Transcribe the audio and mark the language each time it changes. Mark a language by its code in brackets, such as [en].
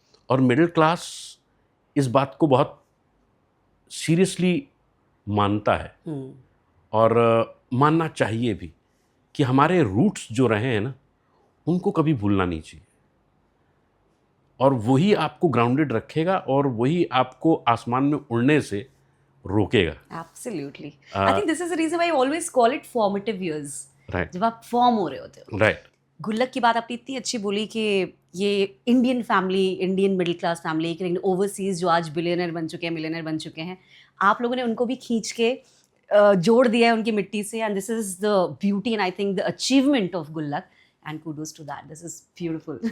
[hi] और middle class इस बात को बहुत सीरियसली मानता है और मानना चाहिए भी कि हमारे रूट्स जो रहे हैं ना, उनको कभी भूलना नहीं चाहिए। और वही आपको ग्राउंडेड रखेगा और वही आपको आसमान में उड़ने से रोकेगा। [en] Absolutely. I think this is the reason why I always call it formative years. Right. [hi] जब आप फॉर्म हो रहे होते हो। [en] Right. [hi] गुल्लक की बात आपने इतनी अच्छी बोली कि ये Indian family, Indian middle class family, लेकिन ओवरसीज जो आज बिलियनर बन चुके हैं, मिलियनर बन चुके हैं, आप लोगों ने उनको भी खींच के जोड़ दिया है उनकी मिट्टी से। [en] And this is the beauty and I think the achievement of Gullak, and kudos to that, this is beautiful.